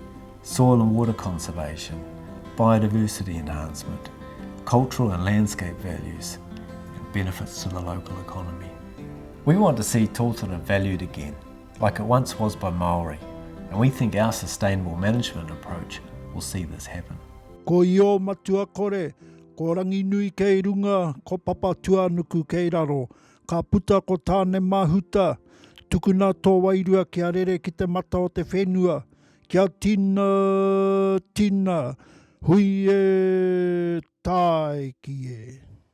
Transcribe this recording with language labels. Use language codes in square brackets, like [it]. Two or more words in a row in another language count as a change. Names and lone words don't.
[en] Soil and water conservation, biodiversity enhancement, cultural and landscape values, and benefits to the local economy. We want to see Tōtara valued again, like it once was by Māori, and we think our sustainable management approach will see this happen. [mi] Ko io matua kore, ko rangi nui kei runga, ko papa tuanuku kei raro, ka puta ko tāne mahuta, tukuna tō wairua kia rere ki te mata o te whenua, kia tina, hui e, tai ki e.